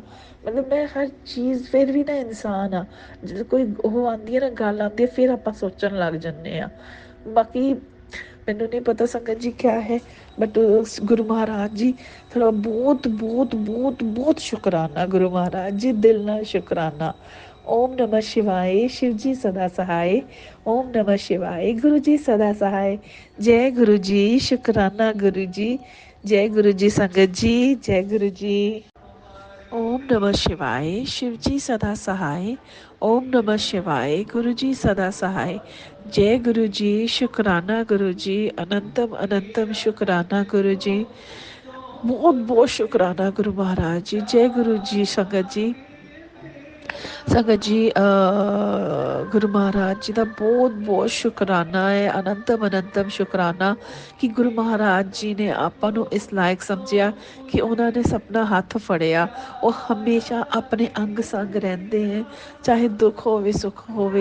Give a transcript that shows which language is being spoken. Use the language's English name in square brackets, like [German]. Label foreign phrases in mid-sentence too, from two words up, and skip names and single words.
[Punjabi] ਮਤਲਬ ਮੈਂ ਹਰ ਚੀਜ਼, ਫਿਰ ਵੀ ਨਾ ਇਨਸਾਨ ਆ, ਜਦੋਂ ਕੋਈ ਉਹ ਆਉਂਦੀ ਹੈ ਨਾ, ਗੱਲ ਆਉਂਦੀ ਹੈ, ਫਿਰ ਆਪਾਂ ਸੋਚਣ ਲੱਗ ਜਾਂਦੇ ਹਾਂ। ਬਾਕੀ ਮੈਨੂੰ ਨਹੀਂ ਪਤਾ ਸੰਗਤ ਜੀ ਕਿਆ ਹੈ, ਬਟ ਗੁਰੂ ਮਹਾਰਾਜ ਜੀ ਥੋੜ੍ਹਾ ਬਹੁਤ ਬਹੁਤ ਬਹੁਤ ਬਹੁਤ ਸ਼ੁਕਰਾਨਾ ਗੁਰੂ ਮਹਾਰਾਜ ਜੀ, ਦਿਲ ਨਾਲ ਸ਼ੁਕਰਾਨਾ। [Hindi] ਓਮ ਨਮः शिवाय, शिव जी सदा सहाय। ओम नमः शिवाय, गुरु जी सदा सहाय। जय गुरु जी, शुकराना गुरु जी। जय गुरु जी संगत जी, जय गुरु जी। ओम नमः शिवाय। शिव जी सदा सहाय। ओम नमः शिवाय। गुरु जी सदा सहाय। जय गुरु जी। शुक्राना गुरु जी। अनंतम अनंतम शुक्राना गुरु जी। बहुत बहुत शुक्राना गुरु महाराज जी। जय गुरु जी। [Punjabi] संगत जी, ਸੰਗਤ ਜੀ ਗੁਰੂ ਮਹਾਰਾਜ ਜੀ ਦਾ ਬਹੁਤ ਬਹੁਤ ਸ਼ੁਕਰਾਨਾ ਹੈ, ਅਨੰਤਮ ਅਨੰਤਮ ਸ਼ੁਕਰਾਨਾ ਕਿ ਗੁਰੂ ਮਹਾਰਾਜ ਜੀ ਨੇ ਆਪਾਂ ਨੂੰ ਇਸ ਲਾਇਕ ਸਮਝਿਆ ਕਿ ਉਹਨਾਂ ਨੇ ਸਪਨਾ ਹੱਥ ਫੜਿਆ। ਉਹ ਹਮੇਸ਼ਾ ਆਪਣੇ ਅੰਗ ਸੰਗ ਰਹਿੰਦੇ ਹੈ, ਚਾਹੇ ਦੁੱਖ ਹੋਵੇ ਸੁੱਖ ਹੋਵੇ।